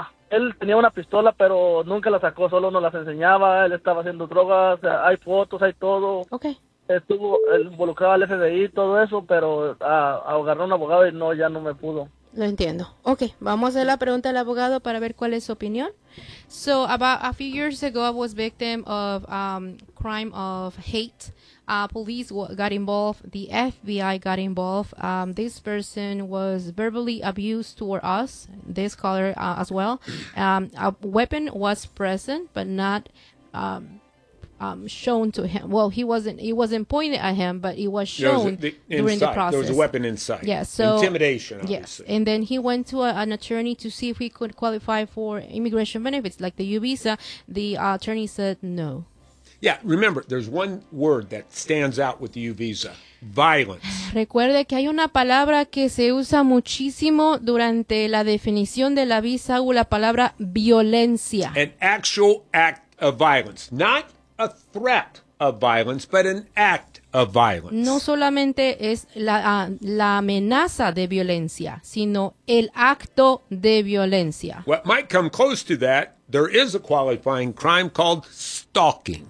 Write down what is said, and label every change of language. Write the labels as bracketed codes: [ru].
[es] Él tenía una pistola, pero nunca la sacó, solo nos las enseñaba, él estaba haciendo drogas, hay fotos, hay todo. Ok. Estuvo involucrado al FBI, todo eso, pero agarró a un abogado y no, ya no me pudo. Lo entiendo. Ok, vamos a hacer la pregunta al abogado para ver cuál es su opinión. [en] So, about a few years ago, I was victim of crime of hate. Police got involved. The FBI got involved. This person was verbally abused toward us, this caller as well. A weapon was present, but not shown to him. Well, it wasn't pointed at him, but it was shown during the process. There was a weapon inside. Yes. So, intimidation, obviously. Yes. And then he went to an attorney to see if he could qualify for immigration benefits, like the U visa. The attorney said no. Yeah, remember, there's one word that stands out with the U visa. Violence. [es] Recuerde que hay una palabra que se usa muchísimo durante la definición de la visa o la palabra violencia. [en] An actual act of violence. Not a threat of violence, but an act of violence. [es] No solamente es la amenaza de violencia, sino el acto de violencia. [en] What might come close to that, there is a qualifying crime called stalking.